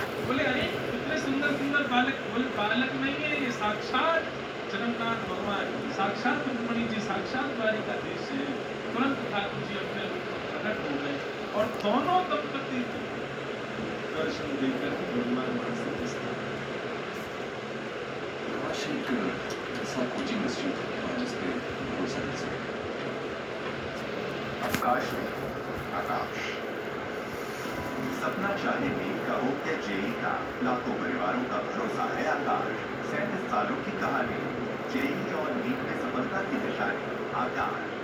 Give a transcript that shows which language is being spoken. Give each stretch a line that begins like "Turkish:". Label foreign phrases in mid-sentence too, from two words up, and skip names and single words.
Hindi: बोले अरे इतने सुंदर सुंदर बालक। बोले बालक नहीं है, ये साक्षात जगन्नाथ भगवान, साक्षात रुक्मिणी जी, साक्षात द्वारिकाधीश है। तुरंत ठाकुर जी अपने प्रकट हो गए और दोनों दंपति दर्शन देकर भगवान
Portuguese: achei que essa coisa assim, mas
Hindi: आकाश में आकाश सपना चाहे मेघ का हो क्या जेई का, लाखों परिवारों का भरोसा है आकाश। 37 सालों की कहानी, जेई और नीट में सफलता की निशानी आकाश।